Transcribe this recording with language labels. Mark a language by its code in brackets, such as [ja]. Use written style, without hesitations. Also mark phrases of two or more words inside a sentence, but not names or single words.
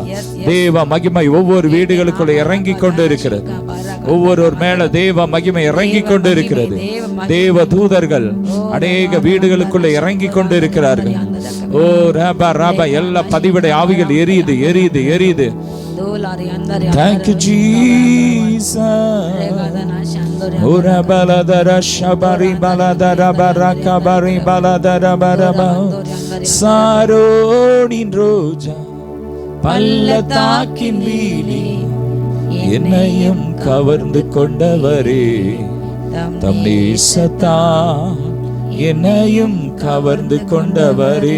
[ta] தேவ மகிமை ஒவ்வொரு வீடுகளுக்குள்ள இறங்கி கொண்டு இருக்கிறது. ஒவ்வொருவர் மேல தேவ மகிமை இறங்கி கொண்டு இருக்கிறது. தேவ தூதர்கள் அநேக வீடுகளுக்குள்ள இறங்கி கொண்டு இருக்கிறார்கள். ஓ ராபா ராபா. எல்லா பதிவிடை ஆவிகள் எரியுது, எரியுது, எரியுது. [en] Thank you, Jesus. Ora baladara shabari baladara baraka bari baladara baraba. [ta] சாரோனின் ரோஜா பள்ளத்தாக்கின் வீணி என்னையும் கவர்ந்து கொண்டவரே, தம் நேசத்தா என்னையும் கவர்ந்து கொண்டவரே.